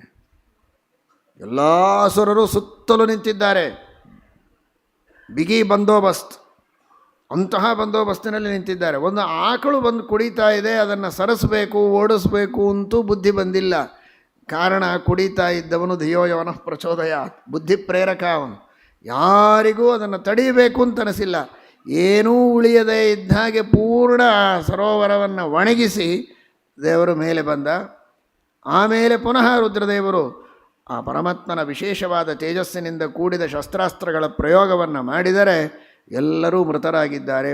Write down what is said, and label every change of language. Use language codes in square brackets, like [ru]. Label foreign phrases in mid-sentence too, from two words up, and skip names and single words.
[kn] ಎಲ್ಲ ಅಸುರರು ಸುತ್ತಲೂ ನಿಂತಿದ್ದಾರೆ. ಬಿಗಿ ಬಂದೋಬಸ್ತ್, ಅಂತಹ ಬಂದೋಬಸ್ತಿನಲ್ಲಿ ನಿಂತಿದ್ದಾರೆ. ಒಂದು ಆಕಳು ಬಂದು ಕುಡಿತಾ ಇದೆ, ಅದನ್ನು ಸರಿಸಬೇಕು, ಓಡಿಸ್ಬೇಕು ಅಂತೂ ಬುದ್ಧಿ ಬಂದಿಲ್ಲ. ಕಾರಣ ಕುಡಿತಾ ಇದ್ದವನು [sa] ಧಿಯೋ ಯವನಃ ಪ್ರಚೋದಯಾತ್, [kn] ಬುದ್ಧಿ ಪ್ರೇರಕ ಅವನು. ಯಾರಿಗೂ ಅದನ್ನು ತಡೀಬೇಕು ಅಂತ ಅನಿಸಿಲ್ಲ. ಏನೂ ಉಳಿಯದೇ ಇದ್ದ ಹಾಗೆ ಪೂರ್ಣ ಸರೋವರವನ್ನು ಒಣಗಿಸಿ ದೇವರು ಮೇಲೆ ಬಂದ. ಆಮೇಲೆ ಪುನಃ ರುದ್ರದೇವರು ಆ ಪರಮಾತ್ಮನ ವಿಶೇಷವಾದ ತೇಜಸ್ಸಿನಿಂದ ಕೂಡಿದ ಶಸ್ತ್ರಾಸ್ತ್ರಗಳ ಪ್ರಯೋಗವನ್ನು ಮಾಡಿದರೆ ಎಲ್ಲರೂ ಮೃತರಾಗಿದ್ದಾರೆ.